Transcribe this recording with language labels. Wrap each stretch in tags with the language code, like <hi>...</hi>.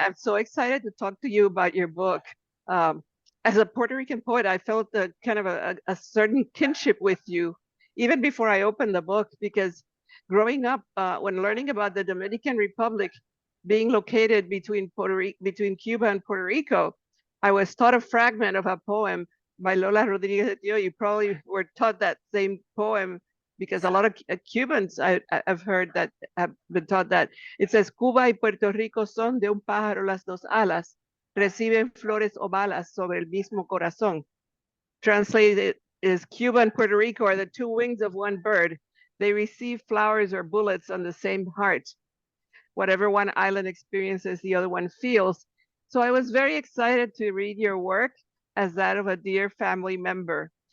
<en>I'm so excited to talk to you about your book. As a Puerto Rican poet, I felt kind of a certain kinship with you, even before I opened the book, because growing up, when learning about the Dominican Republic, being located between between Cuba and Puerto Rico, I was taught a fragment of a poem by Lola Rodriguez de Tio. You probably were taught that same poem because a lot of Cubans I've heard that have been taught that. It says,</en> <es>Cuba y Puerto Rico son de un pájaro las dos alas, reciben flores o balas sobre el mismo corazón.</es> <en>Translated is, Cuba and Puerto Rico are the two wings of one bird. They receive flowers or bullets on the same heart. Whatever one island experiences, the other one feels. So I was very excited to read your work as that of a dear family member.</en>